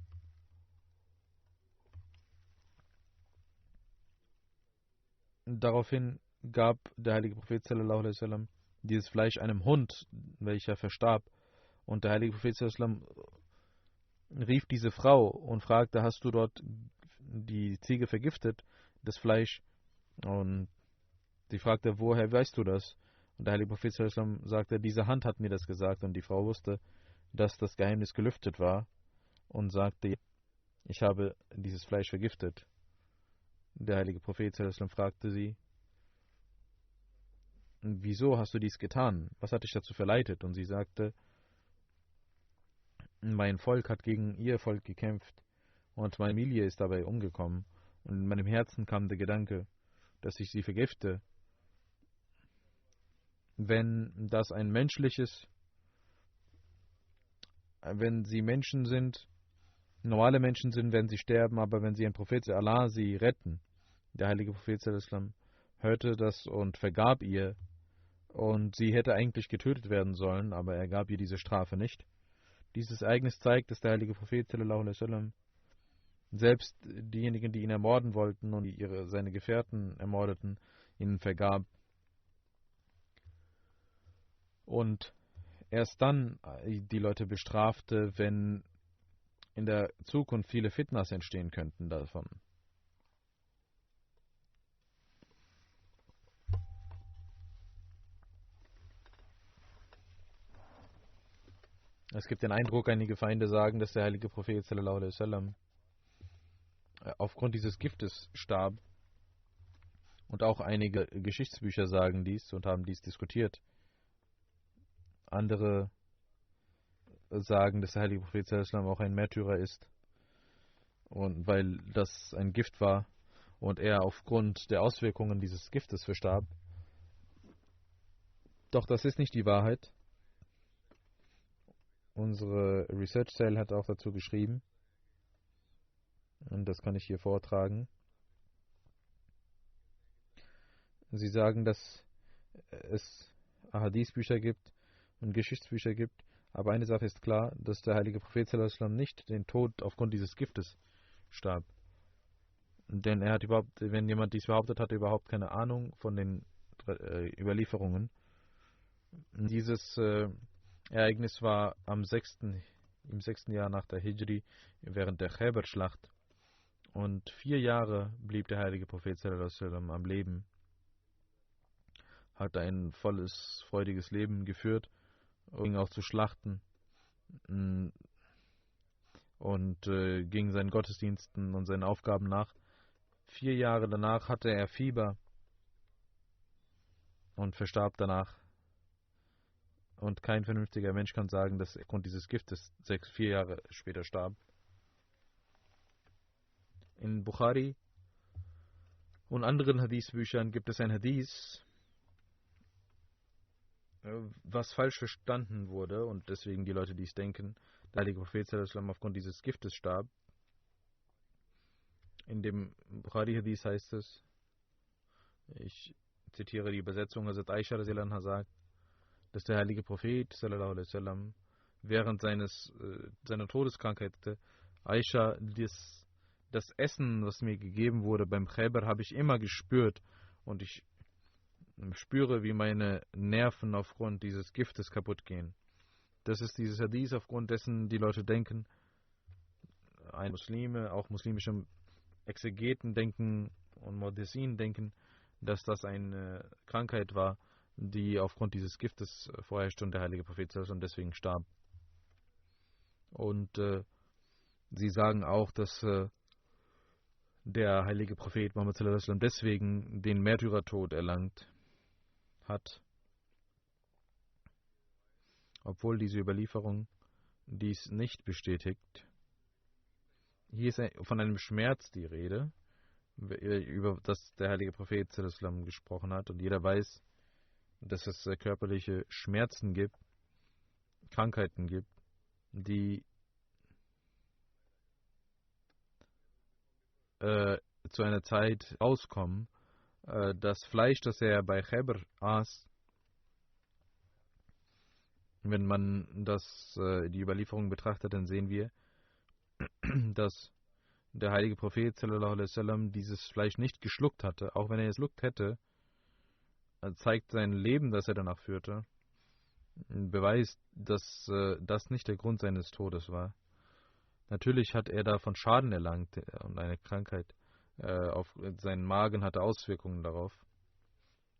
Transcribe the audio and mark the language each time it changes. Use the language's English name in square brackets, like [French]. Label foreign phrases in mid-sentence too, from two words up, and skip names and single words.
[German] Daraufhin gab der heilige Prophet dieses Fleisch einem Hund, welcher verstarb. Und der heilige Prophet rief diese Frau und fragte, hast du dort die Ziege vergiftet, das Fleisch? Und sie fragte, woher weißt du das? Und der heilige Prophet [Arabic] صلى الله عليه وسلم [German] sagte, diese Hand hat mir das gesagt, und die Frau wusste, dass das Geheimnis gelüftet war, und sagte, ich habe dieses Fleisch vergiftet. Der heilige Prophet [Arabic] صلى الله عليه وسلم [German] fragte sie, wieso hast du dies getan? Was hat dich dazu verleitet? Und sie sagte, mein Volk hat gegen ihr Volk gekämpft und meine Familie ist dabei umgekommen. Und in meinem Herzen kam der Gedanke, dass ich sie vergifte. Wenn das ein menschliches, wenn sie Menschen sind, normale Menschen sind, werden sie sterben, aber wenn sie ein Prophet Allah sie retten. Der heilige Prophet [Arabic] صلى الله عليه وسلم [German] hörte das und vergab ihr, und sie hätte eigentlich getötet werden sollen, aber er gab ihr diese Strafe nicht. Dieses Ereignis zeigt, dass der heilige Prophet [Arabic] صلى الله عليه وسلم [German] selbst diejenigen, die ihn ermorden wollten und seine Gefährten ermordeten, ihnen vergab. Und erst dann die Leute bestrafte, wenn in der Zukunft viele Fitnas entstehen könnten davon. Es gibt den Eindruck, einige Feinde sagen, dass der heilige Prophet [Arabic] صلى الله عليه وسلم [German] aufgrund dieses Giftes starb. Und auch einige Geschichtsbücher sagen dies und haben dies diskutiert. Andere sagen, dass der heilige Prophet [Arabic] صلى الله عليه وسلم [German] auch ein Märtyrer ist, und weil das ein Gift war und er aufgrund der Auswirkungen dieses Giftes verstarb. Doch das ist nicht die Wahrheit. Unsere [English] Research Cell [German] hat auch dazu geschrieben, und das kann ich hier vortragen. Sie sagen, dass es Ahadith-Bücher gibt und Geschichtsbücher gibt, aber eine Sache ist klar, dass der heilige Prophet [Arabic] صلى الله عليه وسلم [German] nicht den Tod aufgrund dieses Giftes starb. Denn er hat überhaupt, wenn jemand dies behauptet, hat er überhaupt keine Ahnung von den Überlieferungen. Dieses Ereignis war im 6. Jahr nach der Hijri, während der Khaybar-Schlacht. Und 4 Jahre blieb der heilige Prophet [Arabic] صلى الله عليه وسلم [German] am Leben. Hat ein volles, freudiges Leben geführt, ging auch zu Schlachten und ging seinen Gottesdiensten und seinen Aufgaben nach. 4 Jahre danach hatte er Fieber und verstarb danach. Und kein vernünftiger Mensch kann sagen, dass er aufgrund dieses Giftes 4 Jahre später starb. In Bukhari und anderen Hadith-Büchern gibt es ein Hadith, was falsch verstanden wurde, und deswegen die Leute dies denken, der heilige Prophet [Arabic] صلى الله عليه وسلم [German] aufgrund dieses Giftes starb. In dem Bukhari-Hadith heißt es, ich zitiere die Übersetzung, Hazrat Aisha [Arabic] رضي الله عنها [German] sagt, dass der heilige Prophet [Arabic] صلى الله عليه وسلم [German] während seiner Todeskrankheit hatte, Aisha, das Essen, was mir gegeben wurde beim Khaybar, habe ich immer gespürt, und ich spüre, wie meine Nerven aufgrund dieses Giftes kaputt gehen. Das ist dieses Hadith, aufgrund dessen die Leute denken, Muslime, auch muslimische Exegeten denken und Muhaddithin denken, dass das eine Krankheit war, die aufgrund dieses Giftes vorherrschte und der heilige Prophet und deswegen starb. Und sie sagen auch, dass der heilige Prophet Muhammad [Arabic] صلى الله عليه وسلم [German] deswegen den Märtyrertod erlangt hat, obwohl diese Überlieferung dies nicht bestätigt. Hier ist von einem Schmerz die Rede, über das der heilige Prophet [Arabic] صلى الله عليه وسلم [German] gesprochen hat, und jeder weiß, dass es körperliche Schmerzen gibt, Krankheiten gibt, die zu einer Zeit rauskommen. Das Fleisch, das er bei Khaybar aß, wenn man die Überlieferung betrachtet, dann sehen wir, dass der heilige Prophet [Arabic] صلى الله عليه وسلم [German] dieses Fleisch nicht geschluckt hatte. Auch wenn er es geschluckt hätte, zeigt sein Leben, das er danach führte, beweist, dass das nicht der Grund seines Todes war. Natürlich hat er davon Schaden erlangt, und eine Krankheit auf seinen Magen hatte Auswirkungen darauf.